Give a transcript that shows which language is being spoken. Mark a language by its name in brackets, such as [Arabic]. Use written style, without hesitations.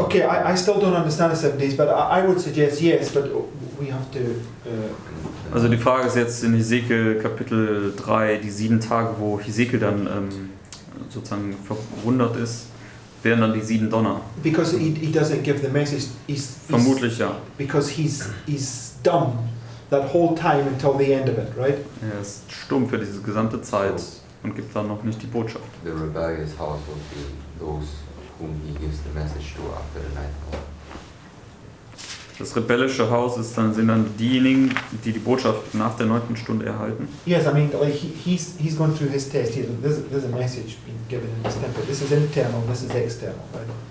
[English] Okay, I still don't understand the 7 days, but I would suggest yes, but we have to. [German] Also die Frage ist jetzt in Hesekiel Kapitel 3, die 7 Tage, wo Hesekiel dann sozusagen verwundert ist, wären dann die 7 Donner. [English] Because he doesn't give the message. He's [German] Vermutlich ja. [English] because he's dumb that whole time until the end of it, right? [German] Er ist stumm für diese gesamte Zeit und gibt dann noch nicht die Botschaft. [English] The rebellious house will be those whom he gives the message to after the night call. [German] Das rebellische Haus sind dann diejenigen, die die Botschaft nach der 9. Stunde erhalten. [English] Yes, I mean, like he's gone through his test. There's a message being given in this temple. This is internal, this is external, right?